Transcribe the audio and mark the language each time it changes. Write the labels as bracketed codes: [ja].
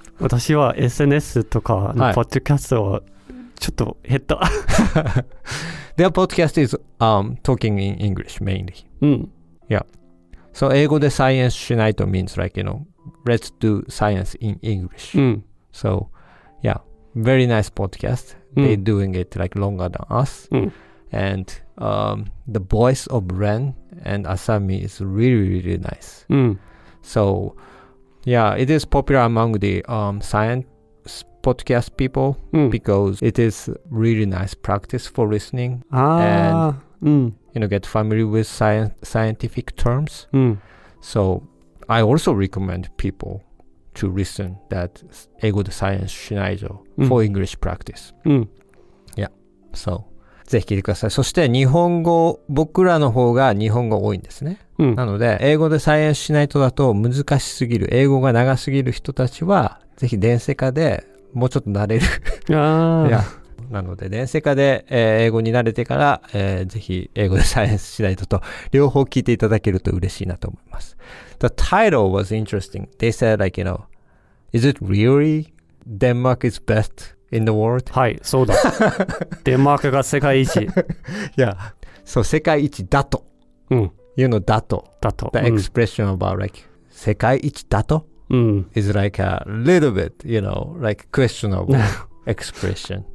[ja] 私は SNS とかのポッドキャストをちょっと減った。 [en] Their podcast is talking in English mainly. Yeah. So [ja] 英語でサイエンスしないと [en] means like, let's do science in English. So, yeah, very nice podcast. They're doing it like longer than us. And the voice of Ren and Asami is really, really nice. So, yeah, it is popular among the science podcast people because it is really nice practice for listening and get familiar with scientific terms. So, I also recommend people to listen that [ja] 英語でサイエンスしないと [en] for English practice. Yeah, so [ja] ぜひ聞いてください。そして日本語、僕らの方が日本語多いんですね。なので、英語でサイエンスしないとだと難しすぎる、英語が長すぎる人たちは、ぜひDensekaでもうちょっと慣れる。なので、Densekaで、英語に慣れてから、ぜひ英語でサイエンスしないと両方聞いていただけると嬉しいなと思います。 [en] The title was interesting. They said like, is it really Denmark is best in the world? [ja] はい、そうだ。デンマークが世界一。いや、そう、世界一だと。いうのだと。だと。 [en] The expression about like [ja] 世界一だと [en] is like a little bit, like questionable expression.